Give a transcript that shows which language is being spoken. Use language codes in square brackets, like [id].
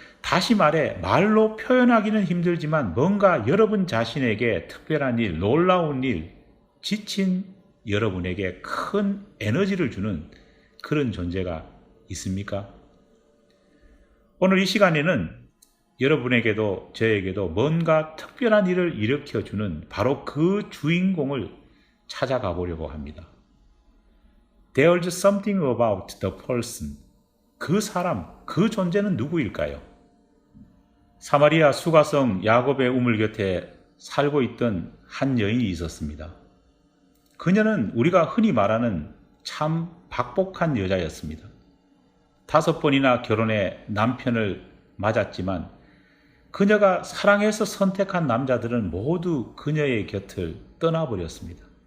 [ko] 다시 말해 말로 표현하기는 힘들지만 뭔가 여러분 자신에게 특별한 일, 놀라운 일, 지친 여러분에게 큰 에너지를 주는 그런 존재가 있습니까? 오늘 이 시간에는 여러분에게도 저에게도 뭔가 특별한 일을 일으켜주는 바로 그 주인공을 찾아가 보려고 합니다. [en] There's something about the person. [ko] 그 사람, 그 존재는 누구일까요? 사마리아 수가성 야곱의 우물 곁에 살고 있던 한 여인이 있었습니다. 그녀는 우리가 흔히 말하는 참 박복한 여자였습니다. 5번이나 결혼해 남편을 맞았지만 그녀가 사랑해서 선택한 남자들은 모두 그녀의 곁을 떠나버렸습니다.